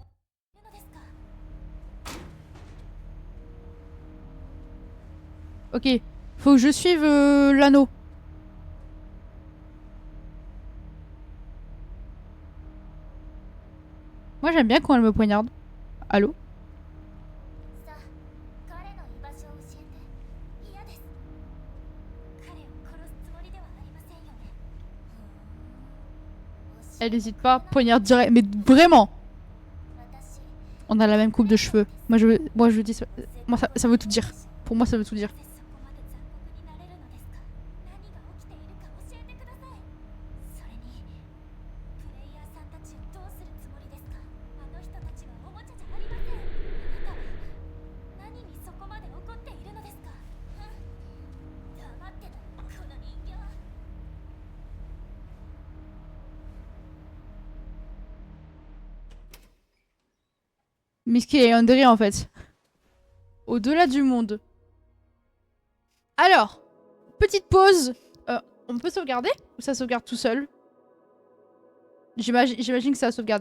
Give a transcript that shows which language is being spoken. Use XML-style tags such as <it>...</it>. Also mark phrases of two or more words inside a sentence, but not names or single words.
<fr>Ok, faut que je suive l'anneau. Moi j'aime bien quand elle me poignarde. Allô?</fr> <ja>さあ彼の居場所を教えて。嫌です。彼を殺すつもりではありませんよね。</ja> <fr>Elle hésite pas, poignarde direct. Mais vraiment,</fr> <ja>私</ja> <fr>on a la même coupe de cheveux. Moi je dis ça. Moi ça veut tout dire. Pour moi ça veut tout dire.</fr> <ja>なぜそこまで残酷になれるのですか。何が起きているか教えてください。それにプレイヤーさんたちをどうするつもりですか。あの人たちはおもちゃじゃありません。あなたは何にそこまで怒っているのですか。黙ってたこの人形。</ja> <fr>Miski et Yandere en fait. Au-delà du monde. Alors, petite pause. On peut sauvegarder ou ça sauvegarde tout seul? J'imagine que ça a sauvegardé.</fr>